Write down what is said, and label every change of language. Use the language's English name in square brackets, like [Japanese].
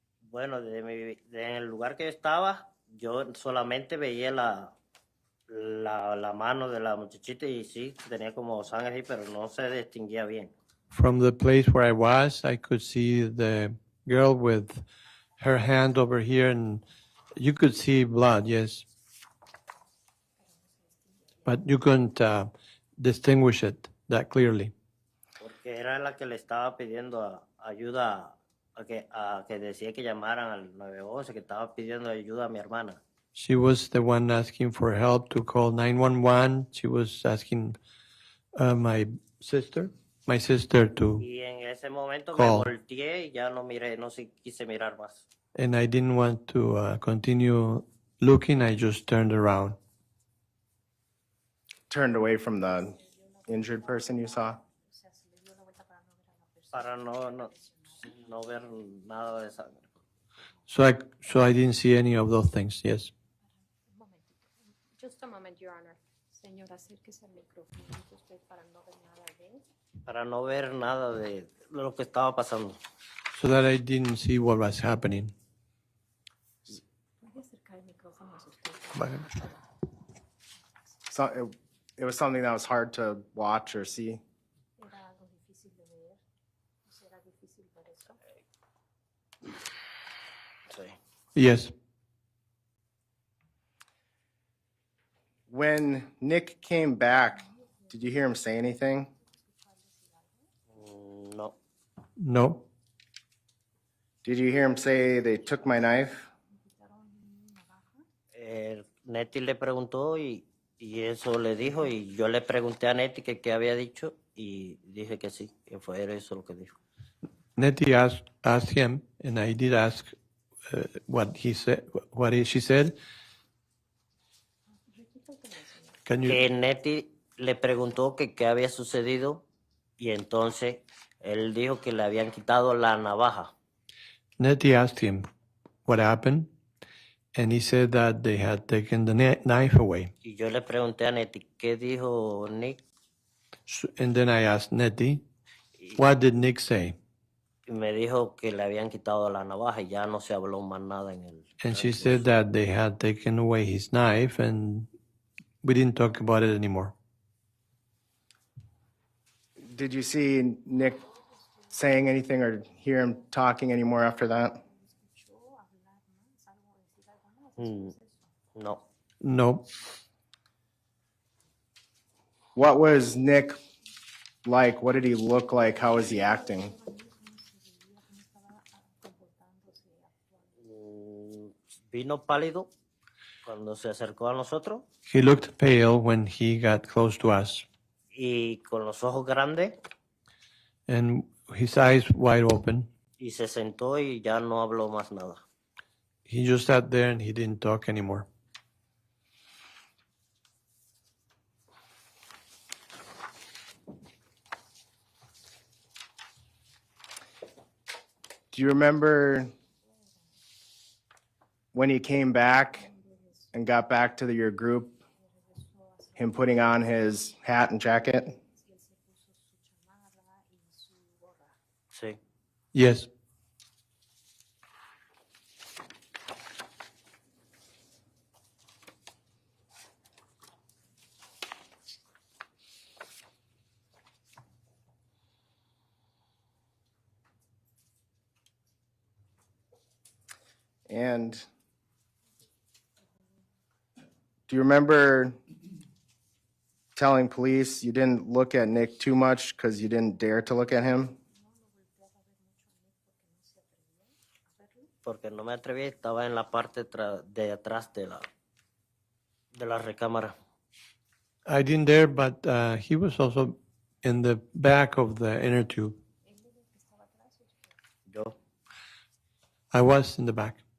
[Spanish] Bueno, en el lugar que yo estaba, yo solamente veía la mano de la muchachita y sí, tenía como sangre ahí, pero no se distinguía bien. [English] From the place where I was, I could see the girl with her hand over here, and you could see blood, yes. But you couldn't distinguish it that clearly. [Spanish] Porque era la que le estaba pidiendo ayuda, a que decía que llamaran al 911, que estaba pidiendo ayuda a mi hermana. [English] She was the one asking for help to call 911. She was asking my sister to [Spanish] Y en ese momento [English] call. [Spanish] me volteé y ya no miré, no quise mirar más. [English] And I didn't want to continue looking. I just turned around. Turned away from the injured person you saw? [Spanish] Para no ver nada de sangre. [English] So I didn't see any of those things. Yes. Just a moment, Your Honor. [Spanish] Señora, acérquese al micrófono usted para no ver nada de... Para no ver nada de lo que estaba pasando. [English] So that I didn't see what was happening. [Spanish] ¿Puede acercar el micrófono a usted? [English] So it was something that was hard to watch or see. [Spanish] Era algo difícil de ver. ¿Será difícil ver eso? Sí. [English] Yes. When Nick came back, did you hear him say anything? [Spanish] No. [English] No. Did you hear him say they took my knife? [Spanish] Neti le preguntó y eso le dijo y yo le pregunté a Neti que qué había dicho y dije que sí, que fue eso lo que dijo. [English] Nettie asked him, and I did ask what he said. She said. Can you? [Spanish] Que Neti le preguntó que qué había sucedido y entonces él dijo que le habían quitado la navaja. [English] Nettie asked him what happened, and he said that they had taken the knife away. [Spanish] Y yo le pregunté a Neti qué dijo Nick. [English] And then I asked Nettie, what did Nick say? [Spanish] Y me dijo que le habían quitado la navaja y ya no se habló más nada en el. [English] And she said that they had taken away his knife, and we didn't talk about it anymore. Did you see Nick saying anything or hear him talking anymore after that? [Spanish] No. [English] No. What was Nick like? What did he look like? How was he acting? [Spanish] Vino pálido cuando se acercó a nosotros. [English] He looked pale when he got close to us. [Spanish] Y con los ojos grandes. [English] And his eyes wide open. [Spanish] Y se sentó y ya no habló más nada. [English] He just sat there and he didn't talk anymore. Do you remember when he came back and got back to your group, him putting on his hat and jacket? [Spanish] Sí. [English] Yes. And do you remember telling police you didn't look at Nick too much because you didn't dare to look at him? [Spanish] Porque no me atreví, estaba en la parte de atrás de la de la recámara. [English] I didn't dare, but he was also in the back of the inner tube. [Spanish] Yo. [English] I was in the back.